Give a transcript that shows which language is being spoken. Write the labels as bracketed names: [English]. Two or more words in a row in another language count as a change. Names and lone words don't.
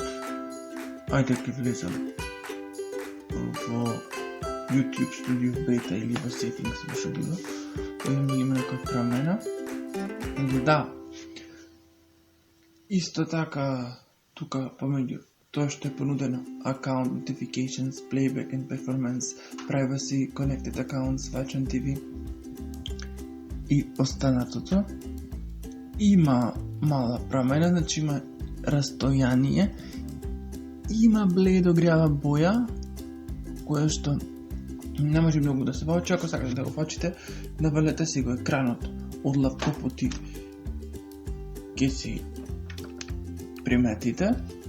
[Macedonian] Ајде ќе влезам во YouTube Studio Beta или во Settings, што било. Видим дали има некоја промена. Да. Исто така, тука помеѓу тоа што е понудено [English] Account Notifications, Playback and Performance, [Macedonian] Privacy, [English] Connected Accounts, Watch on TV [Macedonian] и останатото, има мала промена, значи има растојание, има бледо грјава боја, која што не може многу да се воочи. Ако сакате да го воочите, навалете си го екранот од лаптопот и ќе си приметите.